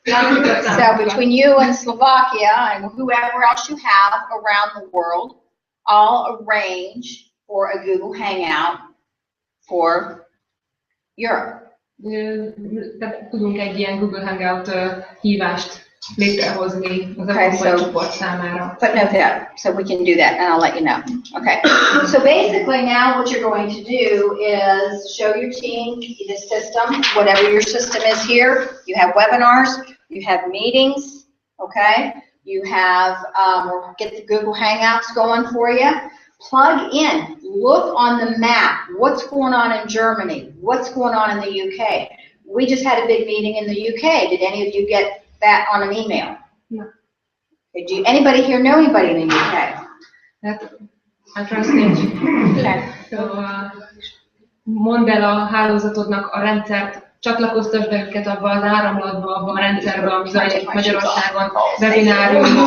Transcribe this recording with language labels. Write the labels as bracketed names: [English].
[English] So between you and Slovakia and whoever else you have around the world, I'll arrange for a Google Hangout for Europe. [Hungarian] Tudunk egy ilyen Google Hangout hívást létrehozni az európai csoport számára. [English] But note that, so we can do that, and I'll let you know. Okay. So basically, now what you're going to do is show your team the system, whatever your system is here. You have webinars, you have meetings, okay? You have, we'll get the Google Hangouts going for you. Plug in, look on the map, what's going on in Germany, what's going on in the UK. We just had a big meeting in the UK. Did any of you get that on an email? No. Do anybody here know anybody in the UK? I translate. Okay. [Hungarian] So, mondd el a hálózatodnak a rendszert, csatlakoztasd be őket abba az áramlatba, abba a rendszerbe, ami zajlik Magyarországon, webinárium.